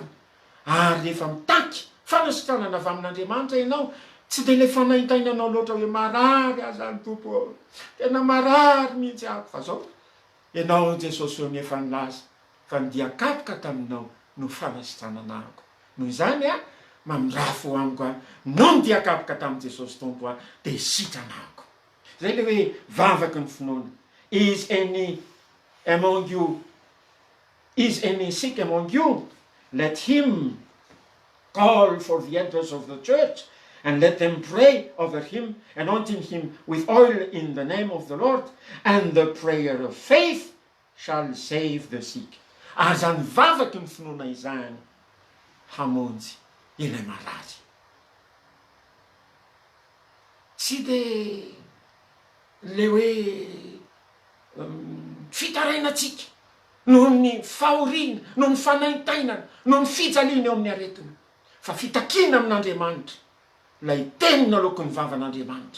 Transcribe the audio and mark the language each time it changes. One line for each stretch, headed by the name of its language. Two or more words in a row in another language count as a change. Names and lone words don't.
Malagasy: Ary rehefa mitaky fanasitranana avy amin'Andriamanitra ianao, tsy dia le fanaintainanao loatra hoe marary azany Tompo, tena marary mihitsy ako. Fa zao ianao Jesosy eo efa nilaza fa ny dia-kapoka taminao no fanasitrananako. Noho izany mamirafo amiko no ny dia-kapoka tamin'i Jesosy Tompo dia sitranako. Zay le hoe vavaky ny finoana.
English: Is any sick among you? Let him call for the elders of the church and let them pray over him, anointing him with oil in the name of the Lord, and the prayer of faith shall save the sick.
Malagasy: Azany vavaky ny finoana izany hamonjy ilay marary. Tsy dia le hoe fitarainatsika noho ny fahoriana, noho ny fanaintainana, noho ny fijaliana eo amin'ny aretina, fa fitakina amin'Andriamanitra lay tenina lokon'ny vavan'Andriamanitra.